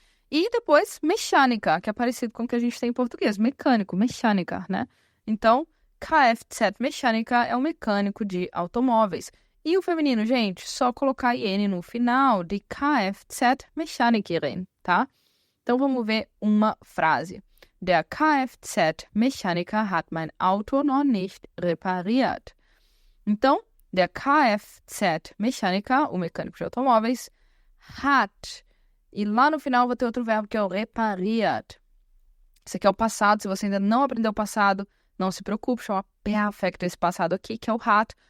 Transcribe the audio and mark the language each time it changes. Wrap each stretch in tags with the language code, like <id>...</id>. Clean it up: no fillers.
<pt>E depois, mecânica, que é parecido com o que a gente tem em português. Mecânico, mecânica, né? Então, Kfz mecânica é um mecânico de automóveis. E o feminino, gente, só colocar IN no final de Kfz Mechanikerin, tá? Então, vamos ver uma frase.</pt> <de>Der Kfz-Mechaniker hat mein Auto noch nicht repariert.</de> <pt>Então, der Kfz-Mechaniker, o mecânico de automóveis, hat. E lá no final vou ter outro verbo que é o repariert. Esse aqui é o passado. Se você ainda não aprendeu o passado, não se preocupe, chama perfeito esse passado aqui, que é o hat.</pt>